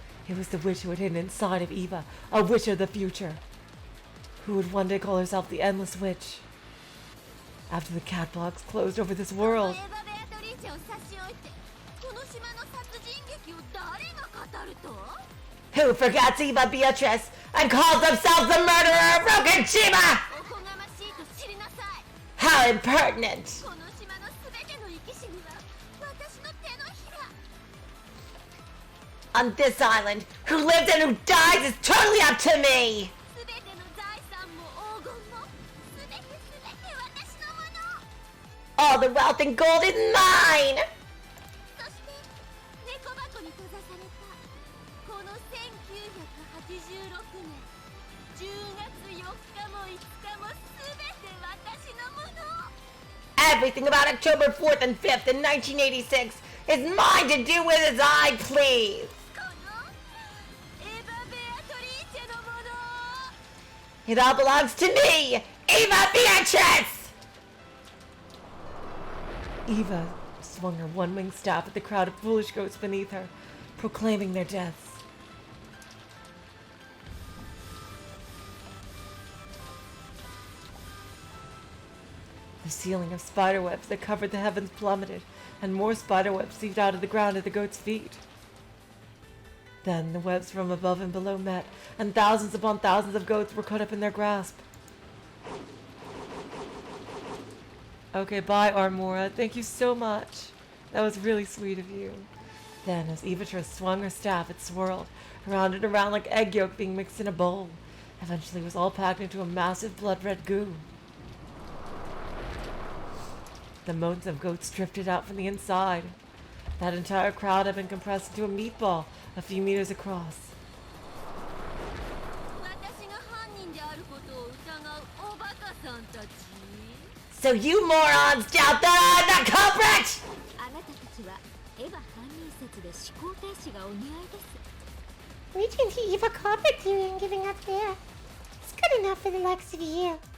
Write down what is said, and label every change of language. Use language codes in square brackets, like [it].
[en] It was the witch who had hidden inside of Eva, a witch of the future, who would one day call herself the Endless Witch. After the catwalks closed over this world, [ja] エヴァ・ベアトリーチェを差し置いてこの島の殺人劇を誰が語ると [en] Who forgets Eva Beatrice and calls themselves the murderer of Brokenshima? [ja] おこがましいと知りなさい [en] How impertinent! [ja] この島の全ての生き死には私の手のひら [en] On this island, who lives and who dies is totally up to me! [ja] 全ての財産も黄金も全て私のもの [en] All the wealth and gold is mine! [ja] そして猫箱に閉ざされたこの1986年10月4日も5日も全て私のもの [en] Everything about October 4th and 5th in 1986 is mine to do with as I please! [ja] このエヴァ・ベアトリーチェのもの [en] It all belongs to me, Eva Beatrice! Eva swung her one-winged staff at the crowd of foolish goats beneath her, proclaiming their deaths. The ceiling of spiderwebs that covered the heavens plummeted, and more spiderwebs seeped out of the ground at the goats' feet. Then the webs from above and below met, and thousands upon thousands of goats were caught up in their grasp. Okay, bye, Armora. Thank you so much. That was really sweet of you. Then, as Beatrice swung her staff, it swirled around and around like egg yolk being mixed in a bowl. Eventually, it was all packed into a massive blood-red goo. The moans of goats drifted out from the inside. That entire crowd had been compressed into a meatball a few meters across. [ja] 私が犯人であることを疑うおバカさんたち [en] So you morons doubt that I'm the culprit! [ja] あなたたちはエヴァ犯人説で思考停止がお似合いです [en] Reaching to Eva culprit theory and giving up there. It's good enough for the likes of you.